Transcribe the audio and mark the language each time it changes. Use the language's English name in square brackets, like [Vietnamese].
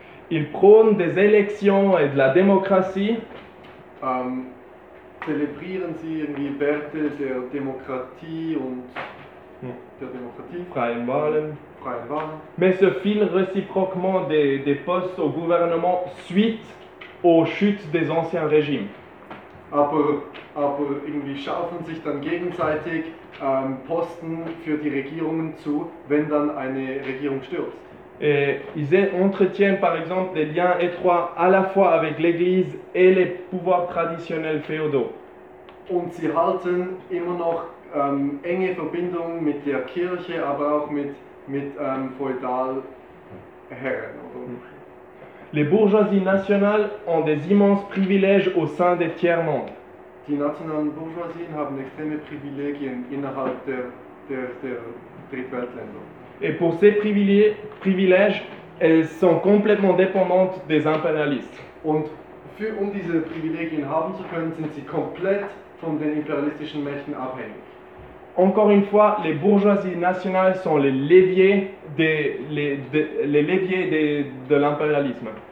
[French] Ils prônent des élections et de la démocratie. [German] Zelebrieren sie irgendwie Werte der Demokratie und der Demokratie, freien Wahlen. [French] Mais se filent réciproquement des postes au gouvernement suite aux chutes des anciens régimes. [German] Aber irgendwie schaffen sich dann gegenseitig Posten für die Regierungen zu, wenn dann eine Regierung stürzt. [French] Et ils entretiennent par exemple des liens étroits à la fois avec l'Église et les pouvoirs traditionnels féodaux. [German] Und sie halten immer noch enge Verbindungen mit der Kirche, aber auch mit Feudalherren. [French] Les bourgeoisies nationales ont des immenses privilèges au sein des tiers-mondes. [German] Die nationalen Bourgeoisien haben extreme Privilegien innerhalb der Drittweltländer. [French] Et pour ces privilèges, elles sont complètement dépendantes des impérialistes. [German] Und um diese Privilegien haben zu können, sind sie komplett von den imperialistischen Mächten abhängig. [French] Encore une fois, les bourgeoisies nationales sont les leviers de l'impérialisme.